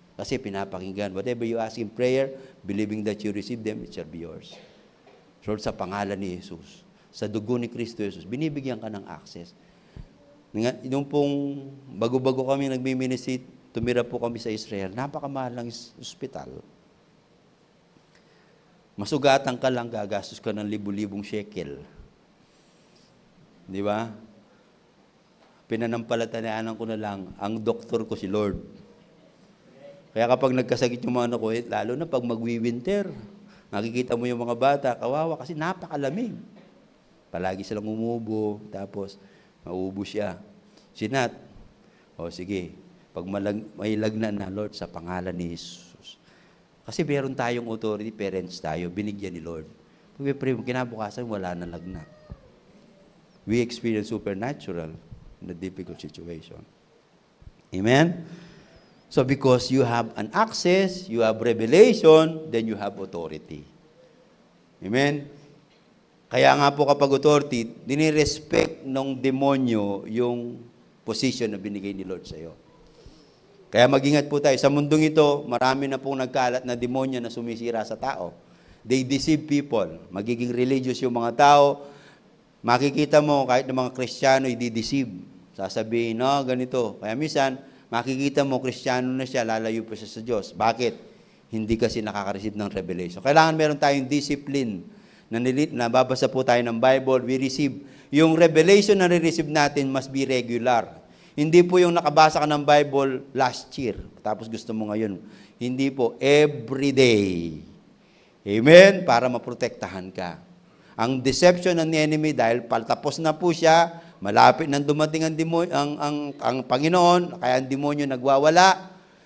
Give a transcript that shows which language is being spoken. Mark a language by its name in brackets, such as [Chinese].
[Filipino] Kasi pinapakinggan, [English] whatever you ask in prayer, believing that you receive them, it shall be yours. [Filipino] Lord, sa pangalan ni Jesus, sa dugo ni Kristo Jesus, binibigyan ka ng access. Nung pong bago-bago kami nagmi-ministry, tumira po kami sa Israel, napakamahal ng ospital. Masugatan ka lang, gagastos ka ng libu-libong shekel. Di ba? Pinanampalatayaan ko na lang, ang doktor ko si Lord. Kaya kapag nagkasakit yung mga anak ko, lalo na pag magwi-winter, nakikita mo yung mga bata, kawawa kasi napakalamig. Palagi silang umubo, tapos mauubo siya. Sinat, sige, pag may lagnan na, Lord, sa pangalan ni Jesus. Kasi meron tayong authority, parents tayo, binigyan ni Lord. Pag-pray mo, kinabukasan, wala na lagnat. [English] We experience supernatural in a difficult situation. Amen? So because you have an access, you have revelation, then you have authority. Amen? [Filipino] Kaya nga po kapag authority, dinirespect ng demonyo yung position na binigay ni Lord sa iyo. Kaya mag-ingat po tayo. Sa mundong ito, marami na pong nagkalat na demonyo na sumisira sa tao. [English] They deceive people. [Filipino] Magiging religious yung mga tao. Makikita mo, kahit ng mga Kristiyano, i-deceive. Sasabihin, no, ganito. Kaya minsan, makikita mo, Kristiyano na siya, lalayo pa siya sa Diyos. Bakit? Hindi kasi nakaka-receive ng revelation. Kailangan meron tayong discipline. Nababasa po tayo ng Bible, [English] we receive. [Filipino] Yung revelation na re-receive natin [English] must be regular. [Filipino] Hindi po yung nakabasa ka ng Bible last year, tapos gusto mo ngayon. Hindi po, [English] every day. [Filipino] Amen? Para maprotektahan ka. Ang deception ng enemy, dahil patapos na po siya, malapit nang dumating ang Panginoon, kaya ang demonyo nagwawala.